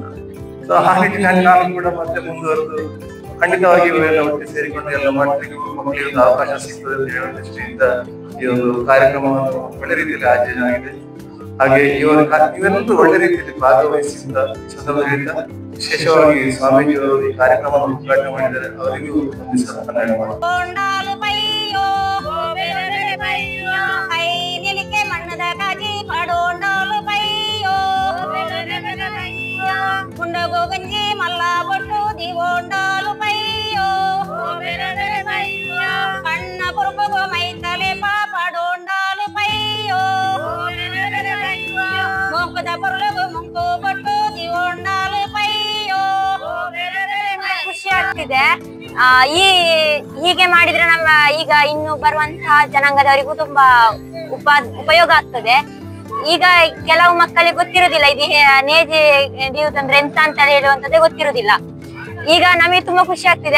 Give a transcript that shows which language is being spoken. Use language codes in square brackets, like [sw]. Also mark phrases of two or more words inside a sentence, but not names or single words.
[kn] ಸೊ ಹಾಗಾಗಿ ನಾನು ಕೂಡ ಮತ್ತೆ ಮುಂದುವರೆದು ಖಂಡಿತವಾಗಿ ಇವೆಲ್ಲ ಒಟ್ಟಿಗೆ ಸೇರಿಕೊಂಡು ಎಲ್ಲ ಮಾಡಲಿಕ್ಕೆ ಮಕ್ಕಳಿಗೆ ಒಂದು ಅವಕಾಶ ಸಿಗ್ತದೆ ಅಂತ ಹೇಳುವ ದೃಷ್ಟಿಯಿಂದ ಈ ಒಂದು ಕಾರ್ಯಕ್ರಮವನ್ನು ಒಳ್ಳೆ ರೀತಿಯಲ್ಲಿ ಆಯೋಜನೆ ಆಗಿದೆ. ಹಾಗೆ ಇವೆಲ್ಲರೂ ಒಳ್ಳೆ ರೀತಿಯಲ್ಲಿ ಭಾಗವಹಿಸಿದ ಸಂದರ್ಭದಿಂದ ವಿಶೇಷವಾಗಿ ಸ್ವಾಮೀಜಿಯವರು ಈ ಕಾರ್ಯಕ್ರಮವನ್ನು ಉದ್ಘಾಟನೆ ಮಾಡಿದ್ದಾರೆ. ಅವರಿಗೂ [tcy] ಗಂಜಿ ಮಲ್ಲ ಬೊಟ್ಟು ದಿವೊಂಡಾಲು ಪೈಯೋ ಕಣ್ಣ ಪುರುಪಗೋ ಮೈತಲೆ ಪಾಪಡೋಂಡಾಲು ಪೈಯೋ ಮೊಂಕದ ಪುರುಳಗು ಮುಂಕು ಬೊಟ್ಟು ದಿವೊಂಡಾಲು ಪೈಯೋ. [kn] ಖುಷಿ ಆಗ್ತಿದೆ. ಹೀಗೆ ಮಾಡಿದ್ರೆ ನಮ್ಮ ಈಗ ಇನ್ನು ಬರುವಂತಹ ಜನಾಂಗದವರಿಗೂ ತುಂಬಾ ಉಪಯೋಗ ಆಗ್ತದೆ. ಈಗ ಕೆಲವು ಮಕ್ಕಳಿಗೆ ಗೊತ್ತಿರುವುದಿಲ್ಲ ಇದು ನೇಜಿ ಹಿಡಿಯುವುದಂದ್ರೆ ಎಂತ ಅಂತ ಹೇಳುವಂತದ್ದೇ ಗೊತ್ತಿರುವುದಿಲ್ಲ. ಈಗ ನಮಗೆ ತುಂಬಾ ಖುಷಿ ಆಗ್ತಿದೆ.